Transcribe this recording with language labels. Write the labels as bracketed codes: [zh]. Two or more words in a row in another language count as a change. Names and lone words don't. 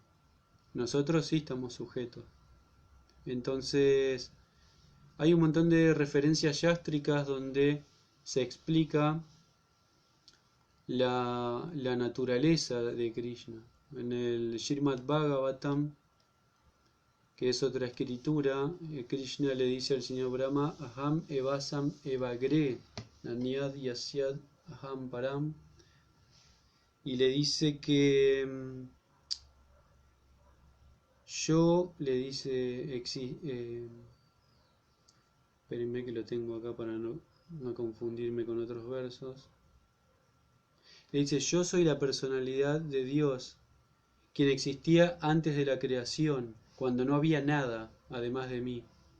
[es] Nosotros sí estamos sujetos. Entonces hay un montón de referencias yástricas donde se explica la naturaleza de Krishna. En el Srimad Bhagavatam, que es otra escritura, Krishna le dice al señor Brahma, [sa] अहम् एवासम् एवाग्रे नान्यद् यत्सद् अहम् परम्, [es] y le dice que yo, le dice, espérenme que lo tengo acá para no confundirme con otros versos, le dice, yo soy la personalidad de Dios, quien existía antes de la creación, cuando no había nada además de mí.